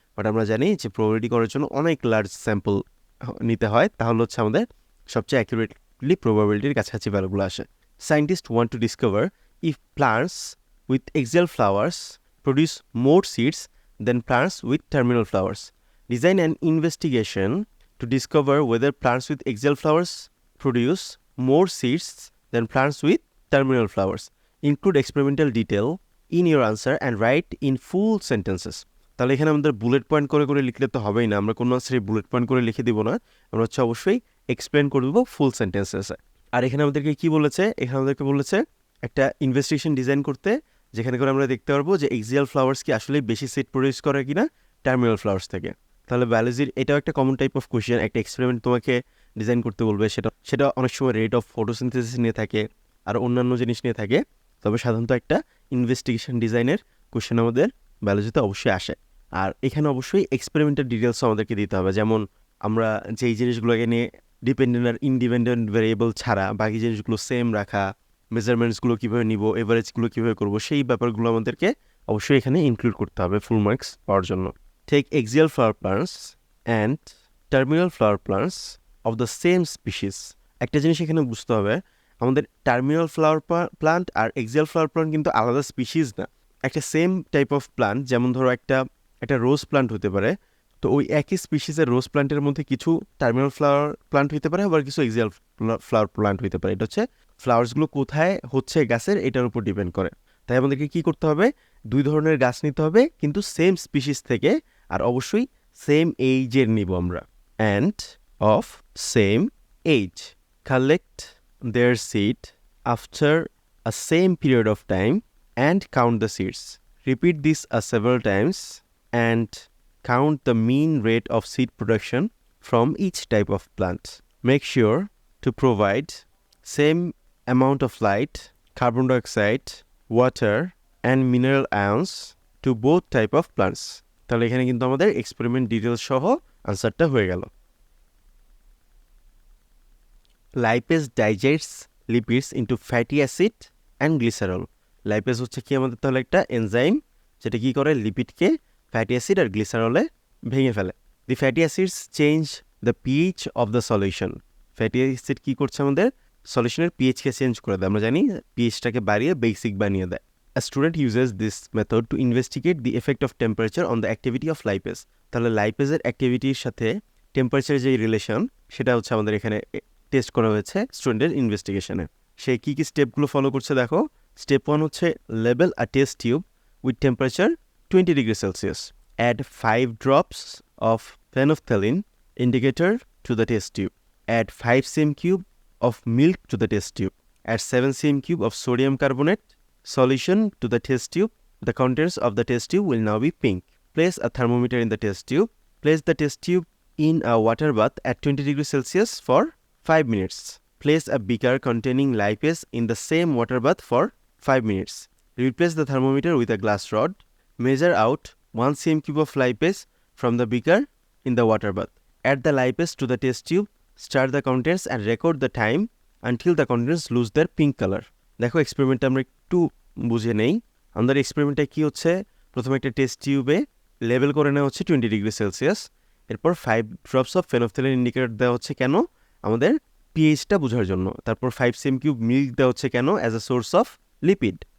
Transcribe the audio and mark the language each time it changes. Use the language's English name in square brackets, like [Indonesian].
[Bangla] But আমরা জানি যে প্রবাবিলিটি করার জন্য অনেক লার্জ স্যাম্পল নিতে হয়, তাহলে হচ্ছে আমাদের সবচেয়ে অ্যাকুরেটলি প্রবাবিলিটির কাছাকাছি ভ্যালুগুলো আসে। [English] Scientist want to discover if plants with axial flowers produce more seeds than plants with terminal flowers. Design an investigation to discover whether plants with axial flowers produce more seeds than plants with terminal flowers. Include experimental detail in your answer and write in full sentences. [Bangla] তাহলে এখানে আমাদের bullet point করে করে লিখলে তো হবেই না, আমরা কোনো আনসারে বুলেট পয়েন্ট করে লিখে দিব না, আমরা হচ্ছে অবশ্যই এক্সপ্লেন করে দেবো ফুল সেন্টেন্সেসে। আর এখানে আমাদেরকে কি বলেছে, এখানে আমাদেরকে বলেছে একটা ইনভেস্টিগেশন ডিজাইন করতে, যেখানে করে আমরা দেখতে পারবো যে এক্সিয়াল ফ্লাওয়ার্স কি আসলে বেশি সিড প্রডিউস করে কিনা টার্মিনাল ফ্লাওয়ার্স থেকে। তাহলে বায়োলজির এটাও একটা কমন টাইপ অফ কোয়েশ্চেন, একটা এক্সপেরিমেন্ট তোমাকে ডিজাইন করতে বলবে, সেটা অনেক সময় রেট অফ ফটোসিনথেসিস নিয়ে থাকে আর অন্যান্য জিনিস নিয়ে থাকে, তবে সাধারণত একটা ইনভেস্টিগেশন ডিজাইনের কোয়েশ্চেন আমাদের বায়োলজিতে অবশ্যই আসে। আর এখানে অবশ্যই এক্সপেরিমেন্টাল ডিটেলসও আমাদেরকে দিতে হবে, যেমন আমরা যেই জিনিসগুলোকে নিয়ে ডিপেন্ডেন্ট আর ইনডিপেন্ডেন্ট ভ্যারিয়েবল ছাড়া বাকি জিনিসগুলো সেম রাখা, মেজারমেন্টসগুলো কীভাবে নিব, এভারেজগুলো কীভাবে করবো, সেই ব্যাপারগুলো আমাদেরকে অবশ্যই এখানে ইনক্লুড করতে হবে ফুল মার্কস পাওয়ার জন্য। [English] Take axial flower plants and terminal flower plants of the same species. [Bangla] একটা জিনিস এখানে বুঝতে হবে, আমাদের টার্মিনাল ফ্লাওয়ার প্লান্ট আর এক্সিয়াল ফ্লাওয়ার প্লান্ট কিন্তু আলাদা স্পিসিস না, একটা সেম টাইপ অফ প্লান্ট। যেমন ধরো একটা রোজ প্লান্ট হতে পারে, তো ওই একই স্পিসিসের রোজ প্লান্টের মধ্যে কিছু টার্মিনাল ফ্লাওয়ার প্লান্ট হতে পারে, আবার কিছু এক্সিয়াল ফ্লাওয়ার প্লান্ট হতে পারে। এটা হচ্ছে ফ্লাওয়ার্সগুলো কোথায় হচ্ছে গাছের, এটার উপর ডিপেন্ড করে। তাই আমাদেরকে কী করতে হবে, দুই ধরনের গাছ নিতে হবে কিন্তু সেম স্পিসিস থেকে, আর অবশ্যই সেম এইজের নিব আমরা, [English] And of same age. Collect their seed after a same period of time and count the seeds. Repeat this several times and count the mean rate of seed production from each type of plant. Make sure to provide same amount of light, carbon dioxide, water and mineral ions to both type of plants. [Bangla] তাহলে এখানে কিন্তু আমাদের experiment details সহ আনসারটা হয়ে গেল। [English] Lipase digests lipids into fatty acid and glycerol. [Bangla] Lipase হচ্ছে কি আমাদের তাহলে একটা এনজাইম, যেটা কি করে লিপিডকে ফ্যাটি অ্যাসিড আর গ্লিসারলে ভেঙে ফেলে। [English] The fatty acids change the pH of the solution. [Bangla] Fatty acid কী করছে, আমাদের সলিউশনের পিএইচকে চেঞ্জ করে দেয়, আমরা জানি পিএইচটাকে বাড়িয়ে বেসিক বানিয়ে দেয়। [English] A student uses this method to investigate the effect of temperature on the activity of lipase. [Bangla] তাহলে লাইপেজের অ্যাক্টিভিটির সাথে টেম্পারেচারের যে রিলেশন, সেটা হচ্ছে আমাদের এখানে টেস্ট করা হয়েছে স্টুডেন্টের ইনভেস্টিগেশনে। সে কী কী স্টেপগুলো ফলো করছে দেখো। স্টেপ 1 হচ্ছে [English] Label a test tube with temperature 20 degrees Celsius. Add 5 drops of phenolphthalein indicator to the test tube. Add 5 cm cube of milk to the test tube. Add 7 cm cube of sodium carbonate solution to the test tube. The contents of the test tube will now be pink. Place a thermometer in the test tube. Place the test tube in a water bath at 20 degrees Celsius for 5 minutes. Place a beaker containing lipase in the same water bath for 5 minutes. Replace the thermometer with a glass rod. Measure out 1 cm cube of lipase from the beaker in the water bath. Add the lipase to the test tube. Stir the contents and record the time until the contents lose their pink color. [Bangla] দেখো এক্সপেরিমেন্টটা আমরা একটু বুঝে নেই। আমাদের এক্সপেরিমেন্টটা কী হচ্ছে, প্রথমে একটা test টিউবে লেবেল করে নেওয়া হচ্ছে 20 ডিগ্রি সেলসিয়াস, এরপর 5 ড্রপস অফ ফেনোফথ্যালিন ইন্ডিকেটর দেওয়া হচ্ছে কেন, আমাদের পিএইচটা বোঝার জন্য। তারপর 5 cm কিউব মিল্ক দেওয়া হচ্ছে কেন, [English] As a source of lipid.